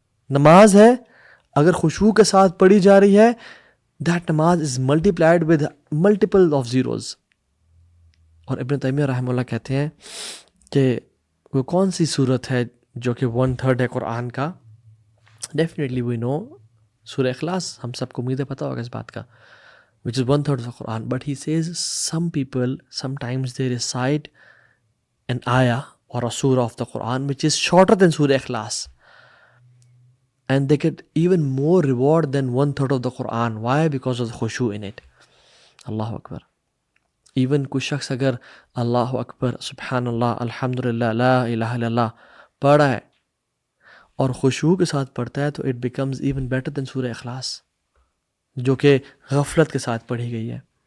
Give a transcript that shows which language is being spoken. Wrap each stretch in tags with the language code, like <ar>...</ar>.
<ur>نماز ہے, اگر خشوع کے ساتھ پڑھی جا رہی ہے,</ur> <en>that namaz is multiplied with multiple of zeros.</en> <ur>اور ابن تیمیہ رحمہ اللہ کہتے ہیں کہ وہ کون سی صورت ہے جو کہ 1/3 ہے قرآن کا.</ur> <en>Definitely we know Surah Ikhlas,</en> <ur>ہم سب کو امید ہے پتہ ہوگا اس بات کا,</ur> <en>which is 1/3 of the Quran. But he says some people sometimes they recite an ayah or a surah of the Quran which is shorter than Surah Ikhlas, and they get even more reward than 1/3 of the Quran. Why? Because of the khushu in it.</en> <ar>Allahu Akbar.</ar> <ur>Even کوئی شخص اگر اللہ اکبر سبحان اللہ الحمدللہ لا الہ الا اللہ پڑھا ہے اور خشوع کے ساتھ پڑھتا ہے, تو</ur> <en>it becomes even better than</en> <ur>سورہ اخلاص جو کہ غفلت کے ساتھ پڑھی گئی ہے.</ur>